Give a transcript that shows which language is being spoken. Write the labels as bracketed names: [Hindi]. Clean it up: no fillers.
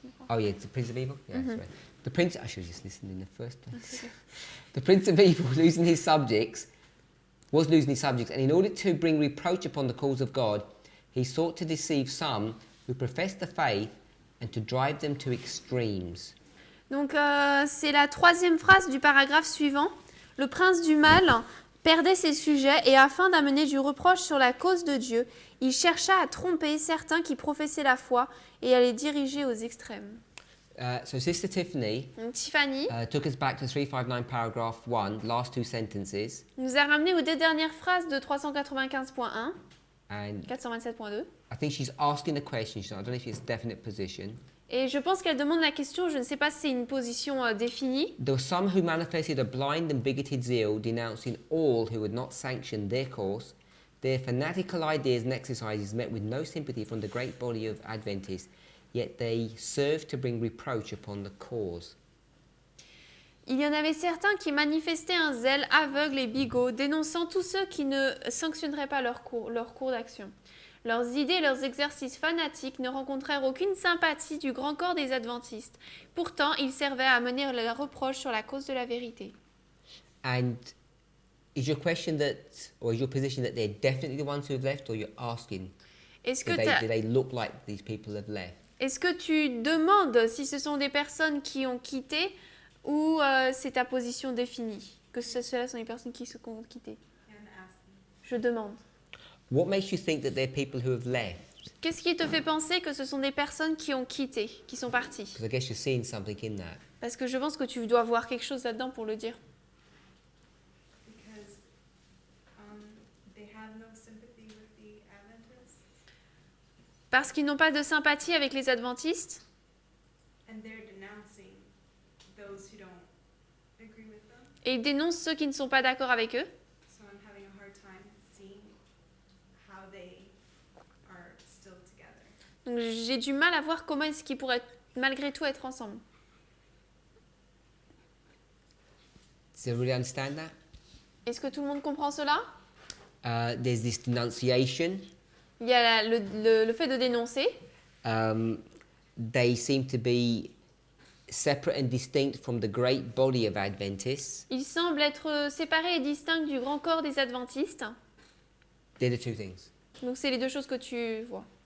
[English] Oh yeah, the Prince of Evil? Yeah, that's right. The Prince, I should have just listened in the first place. The Prince of Evil was losing his subjects, and in order to bring reproach upon the cause of God, he sought to deceive some who professed the faith and to drive them to extremes. [French] Donc c'est la troisième phrase du paragraphe suivant. Le prince du mal perdait ses sujets et afin d'amener du reproche sur la cause de Dieu, il chercha à tromper certains qui professaient la foi et à les diriger aux extrêmes. [English] So Sister Tiffany [French] Donc Tiffany [English] took us back to 359 paragraph 1, last two sentences, [French] nous a ramené aux deux dernières phrases de 395.1, [English] and 427.2. I think she's asking the question, I don't know if it's a definite position. [French] Et je pense qu'elle demande la question, je ne sais pas si c'est une position définie. [English] There were some who manifested a blind and bigoted zeal, denouncing all who would not sanction their course. Their fanatical ideas and exercises met with no sympathy from the great body of Adventists, yet they served to bring reproach upon the cause. [French] Il y en avait certains qui manifestaient un zèle aveugle et bigot, dénonçant tous ceux qui ne sanctionneraient pas leur cours d'action. Leurs idées et leurs exercices fanatiques ne rencontrèrent aucune sympathie du grand corps des adventistes. Pourtant, ils servaient à mener les reproches sur la cause de la vérité. [English] And is your question that, or is your position that they're definitely the ones who have left, or you're asking, [French] Est-ce que, [English] do they look like these people have left? [French] est-ce que tu demandes si ce sont des personnes qui ont quitté ou c'est ta position définie? Que ceux-là sont les personnes qui ont quitté? Je demande. [English] What makes you think that they're people who have left? [French] Qu'est-ce qui te fait penser que ce sont des personnes qui ont quitté, qui sont parties? [English] Because I guess you're seeing something in that. [French] Parce que je pense que tu dois voir quelque chose là-dedans pour le dire. [English] Because they have no sympathy with the Adventists, [French] Parce qu'ils n'ont pas de sympathie avec les adventistes [English] and they're denouncing those who don't agree with them. [French] et ils dénoncent ceux qui ne sont pas d'accord avec eux. [English] So I'm having a hard time seeing how they are still together. [French] Donc j'ai du mal à voir comment est-ce qu'ils pourraient malgré tout être ensemble. [English] Does everybody understand that? [French] Est-ce que tout le monde comprend cela? [English] There's this denunciation. [French] Il y a le fait de dénoncer. [English] They seem to be separate and distinct from the great body of Adventists. [French] Ils semblent être séparés et distincts du grand corps des adventistes. [English] They're the two things. [French] Donc c'est les deux choses que tu vois.